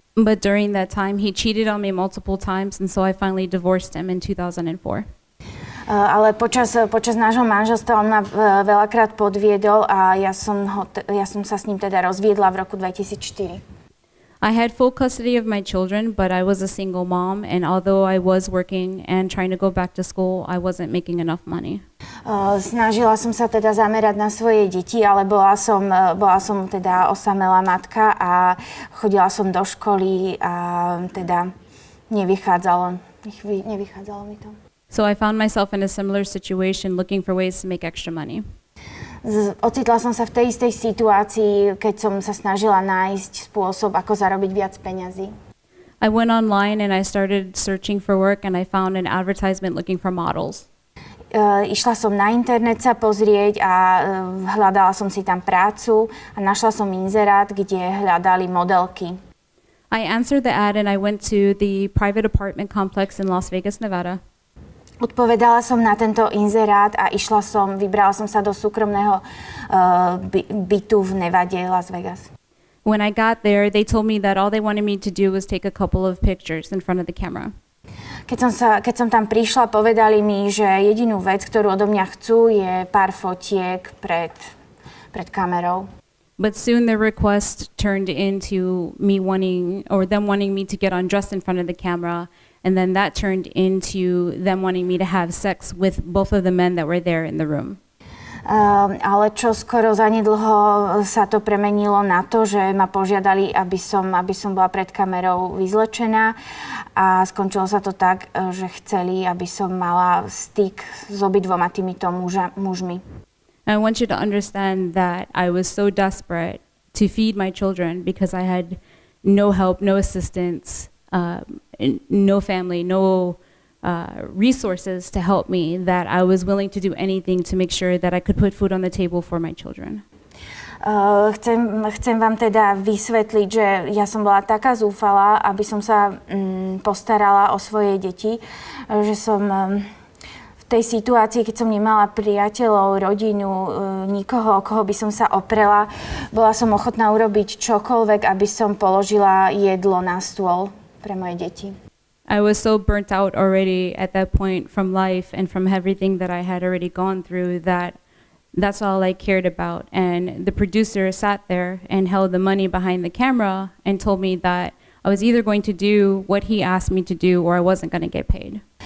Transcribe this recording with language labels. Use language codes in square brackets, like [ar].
[en] But during that time, he cheated on me multiple times, and so I finally divorced him in 2004. [sk] Ale počas nášho manželstva on ma veľakrát podviedol a ja som sa s ním teda rozviedla v roku 2004. [en] I had full custody of my children, but I was a single mom, and although I was working and trying to go back to school, I wasn't making enough money. [sk] Snažila som sa teda zamerať na svoje deti, ale bola som teda osamelá matka a chodila som do školy a teda nevychádzalo mi to. [en] So I found myself in a similar situation looking for ways to make extra money. [sk] Ocitla som sa v tej istej situácii, keď som sa snažila nájsť spôsob, ako zarobiť viac peňazí. [en] I went online and I started searching for work and I found an advertisement looking for models. [sk] Išla som na internet sa pozrieť a hľadala som si tam prácu a našla som inzerát, kde hľadali modelky. [en] I answered the ad and I went to the private apartment complex in Las Vegas, Nevada. [sk] Odpovedala som na tento inzerát a vybrala som sa do súkromného bytu v Nevade, Las Vegas. [en] When I got there, they told me that all they wanted me to do was take a couple of pictures in front of the camera. [sk] Keď som tam prišla, povedali mi, že jedinú vec, ktorú odo mňa chcú, je pár fotiek pred kamerou. [en] But soon the request turned into them wanting me to get undressed in front of the camera. And then that turned into them wanting me to have sex with both of the men that were there in the room. [sk] Ale čo skoro zanedlho sa to premenilo na to, že ma požiadali, aby som bola pred kamerou vyzlečená a skončilo sa to tak, že chceli, aby som mala styk s obidvoma týmito mužmi. [en] I want you to understand that I was so desperate to feed my children because I had no help, no assistance, no family, no resources to help me that I was willing to do anything to make sure that I could put food on the table for my children. [sk] Chcem vám teda vysvetliť, že ja som bola taká zúfalá, aby som sa postarala o svoje deti, že som v tej situácii, keď som nemala priateľov, rodinu, nikoho, o koho by som sa oprela, bola som ochotná urobiť čokoľvek, aby som položila jedlo na stôl pre moje deti. [en] I was so burnt out already at that point from life and from everything that I had already gone through that that's all I cared about. And the producer sat there and held the money behind the camera and told me that I was either going to do what he asked me to do or I wasn't going to get paid.